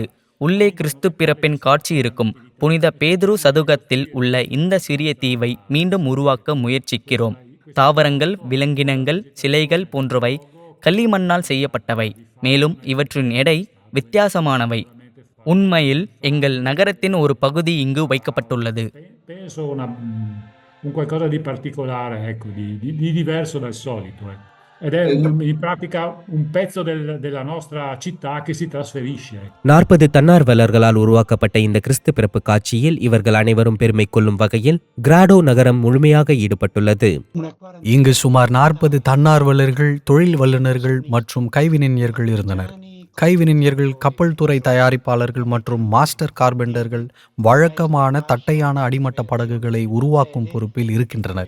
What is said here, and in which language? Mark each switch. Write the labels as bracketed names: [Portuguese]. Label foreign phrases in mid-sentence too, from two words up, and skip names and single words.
[Tamil] உள்ளே கிறிஸ்து பிறப்பின் காட்சி இருக்கும். புனித பேதுரு சதுக்கத்தில் உள்ள இந்த சிறிய தீவை மீண்டும் உருவாக்க முயற்சிக்கிறோம். தாவரங்கள், விலங்கினங்கள், சிலைகள் போன்றவை களிமண்ணால் செய்யப்பட்டவை. மேலும் இவற்றின் எடை வித்தியாசமானவை. உண்மையில் எங்கள் நகரத்தின் ஒரு பகுதி இங்கு வைக்கப்பட்டுள்ளது. [Italian] un qualcosa di particolare, ecco, di diverso dal solito. Ed è in pratica un pezzo della nostra città che si trasferisce. [Tamil] 40 தன்னார்வலர்களால் உருவாக்கப்பட்ட இந்த கிறிஸ்து பிறப்பு காட்சியில் இவர்கள் அனைவரும் பெருமை கொள்ளும் வகையில் கிராடோ நகரம் முழுமையாக ஈடுபட்டுள்ளது. இங்கு சுமார் 40 தன்னார்வலர்கள், தொழில் வல்லுநர்கள் மற்றும் கைவினைஞர்கள் இருந்தனர். கைவினைஞர்கள், கப்பல் துறை தயாரிப்பாளர்கள் மற்றும் [English] master carpenters [Tamil] வழக்கமான தட்டையான அடிமட்ட படகுகளை உருவாக்கும் பொறுப்பில் இருக்கின்றனர்.